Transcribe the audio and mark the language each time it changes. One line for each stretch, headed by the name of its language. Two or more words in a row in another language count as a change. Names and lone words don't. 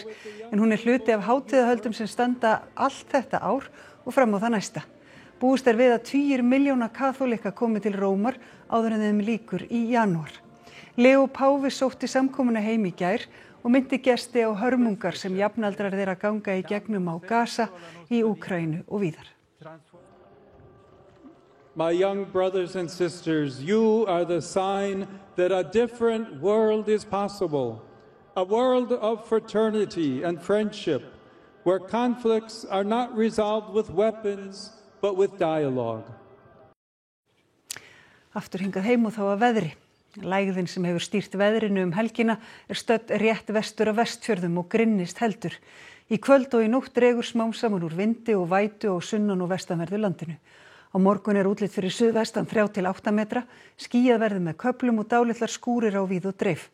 Icelandic: En hún er hluti af hátíðahöldum sem standa allt þetta ár og fram á það næsta. Búist er við að 20 milljóna kaþólika komi til Rómar áður en þeim lýkur í janúar. Leo Páfi sótti samkomuna heim í gær og myndi gesti á hörmungar sem jafnaldrar þeirra ganga í gegnum á Gaza, í Úkraínu og víðar.
English: My young brothers and sisters, you are the sign that a different world is possible. A world of fraternity and friendship, where conflicts are not resolved with weapons, but with dialogue.
Icelandic: Aftur hingað heim og þá að veðri. Lægðin sem hefur stýrt veðrinu helgina er stödd rétt vestur af Vestfjörðum og grynnist heldur. Í kvöld og í nótt dregur smám saman úr vindi og vætu á sunnan- og vestanverðu landinu. Á morgun er útlit fyrir suðvestan 3 til 8 metra, skýjað verður með köflum og dálitlar skúrir á víð og dreif.